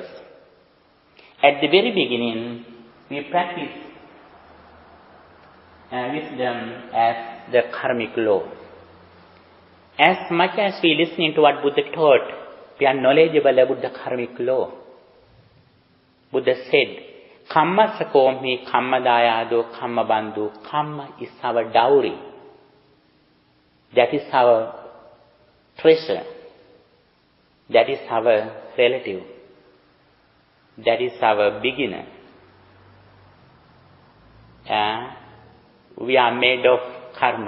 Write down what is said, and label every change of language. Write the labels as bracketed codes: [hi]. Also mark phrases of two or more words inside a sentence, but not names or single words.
[en] At the very beginning, we practice wisdom as the karmic law. As much as we listen to what Buddha taught, we are knowledgeable about the karmic law. Buddha said, [pi] Kamma sakomi, kamma dayado, kamma bandhu. [en] Kamma is our dowry. That is our treasure. That is our relative. That is our beginner. We are made of karma.